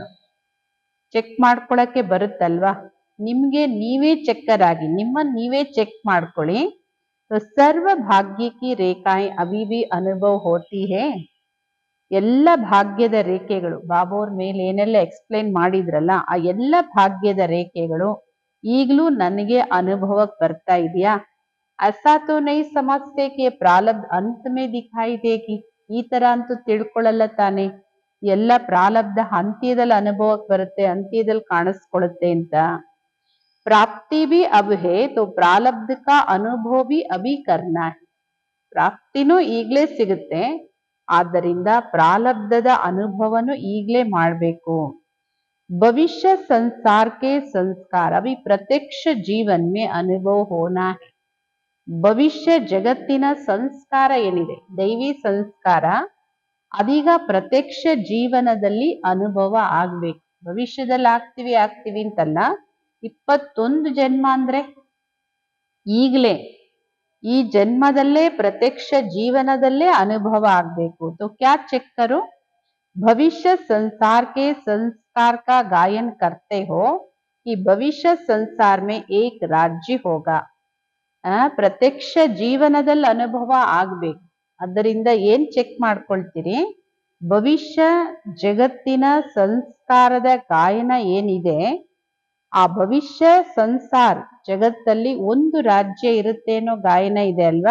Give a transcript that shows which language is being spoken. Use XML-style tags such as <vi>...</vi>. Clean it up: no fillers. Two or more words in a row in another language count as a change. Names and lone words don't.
<kn>ಚೆಕ್ ಮಾಡ್ಕೊಳಕ್ಕೆ ಬರುತ್ತಲ್ವಾ, ನಿಮ್ಗೆ ನೀವೇ ಚೆಕ್ಕರ್ ಆಗಿ ನಿಮ್ಮನ್ನ ನೀವೇ ಚೆಕ್ ಮಾಡ್ಕೊಳ್ಳಿ.</kn> <hi>सर्व भाग्य की रेखाएं अभी भी अनुभव होती हैं.</hi> <kn>ಎಲ್ಲ ಭಾಗ್ಯದ ರೇಖೆಗಳು ಬಾಬೋರ್ ಮೇಲೆ ಏನೆಲ್ಲ ಎಕ್ಸ್ಪ್ಲೇನ್ ಮಾಡಿದ್ರಲ್ಲ, ಆ ಎಲ್ಲ ಭಾಗ್ಯದ ರೇಖೆಗಳು ಈಗಲೂ ನನಗೆ ಅನುಭವಕ್ಕೆ ಬರ್ತಾ ಇದೆಯಾ?</kn> <hi>ऐसा तो नहीं समझते कि प्रारब्ध अंत में दिखाई देगी.</hi> <kn>ಈ ತರ ಅಂತೂ ತಿಳ್ಕೊಳ್ಳಲ್ಲ ತಾನೆ, ಎಲ್ಲ ಪ್ರಾರಬ್ಧ ಅಂತ್ಯದಲ್ಲಿ ಅನುಭವಕ್ಕೆ ಬರುತ್ತೆ, ಅಂತ್ಯದಲ್ಲಿ ಕಾಣಿಸ್ಕೊಳ್ಳುತ್ತೆ ಅಂತ.</kn> <hi>ಪ್ರಾಪ್ತಿ भी अब है तो प्रारब्ध का अनुभव भी अभी करना है.</hi> <kn>ಪ್ರಾಪ್ತಿನೂ ಈಗಲೇ ಸಿಗುತ್ತೆ, ಆದ್ದರಿಂದ ಪ್ರಾರಬ್ಧದ ಅನುಭವನು ಈಗಲೇ ಮಾಡಬೇಕು.</kn> <hi>भविष्य संसार के संस्कार अभी प्रत्यक्ष जीवन में अनुभव होना है.</hi> <kn>ಭವಿಷ್ಯ ಜಗತ್ತಿನ ಸಂಸ್ಕಾರ ಏನಿದೆ, ದೈವಿ ಸಂಸ್ಕಾರ, ಅದೀಗ ಪ್ರತ್ಯಕ್ಷ ಜೀವನದಲ್ಲಿ ಅನುಭವ ಆಗ್ಬೇಕು. ಭವಿಷ್ಯದಲ್ಲಿ ಆಗ್ತೀವಿ ಅಂತಲ್ಲ, 21 ಜನ್ಮ ಅಂದ್ರೆ ಈಗಲೇ ಈ ಜನ್ಮದಲ್ಲೇ ಪ್ರತ್ಯಕ್ಷ ಜೀವನದಲ್ಲೇ ಅನುಭವ ಆಗ್ಬೇಕು.</kn> <hi>तो क्या चेक करो, भविष्य संसार के संस्कार का गायन करते हो कि भविष्य संसार में एक राज्य होगा.</hi> <kn>ಪ್ರತ್ಯಕ್ಷ ಜೀವನದಲ್ಲಿ ಅನುಭವ ಆಗ್ಬೇಕು. ಅದರಿಂದ ಏನ್ ಚೆಕ್ ಮಾಡ್ಕೊಳ್ತೀರಿ? ಭವಿಷ್ಯ ಜಗತ್ತಿನ ಸಂಸ್ಕಾರದ ಗಾಯನ ಏನಿದೆ, ಆ ಭವಿಷ್ಯ ಸಂಸಾರ ಜಗತ್ತಲ್ಲಿ ಒಂದು ರಾಜ್ಯ ಇರುತ್ತೆ ಅನ್ನೋ ಗಾಯನ ಇದೆ ಅಲ್ವಾ.</kn>